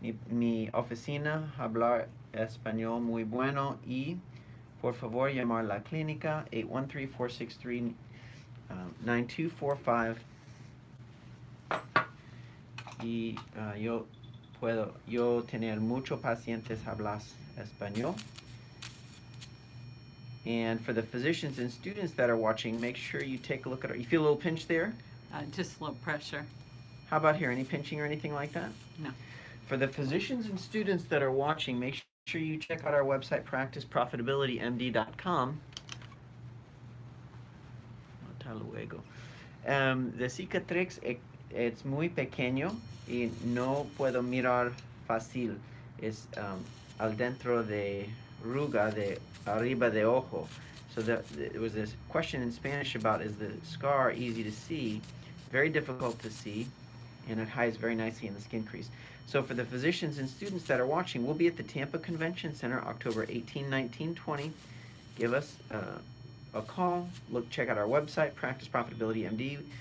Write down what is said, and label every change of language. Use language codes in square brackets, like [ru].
[es] Mi oficina hablar español muy bueno, y por favor llamar la clínica 813-463-9245. Y yo tener muchos pacientes hablas español. [en] And for the physicians and students that are watching, make sure you take a look at our, you feel a little pinch there? Just a little pressure. How about here? Any pinching or anything like that? No. For the physicians and students that are watching, make sure you check out our website, practiceprofitabilitymd.com. [es] Hasta luego. The cicatrix es muy pequeño y no puedo mirar fácil. Es al dentro de ruga de arriba de ojo. [en] So there was this question in Spanish about, is the scar easy to see? Very difficult to see, and it hides very nicely in the skin crease. So for the physicians and students that are watching, we'll be at the Tampa Convention Center October 18, 19, 20. Give us a call. Check out our website, Practice Profitability MD.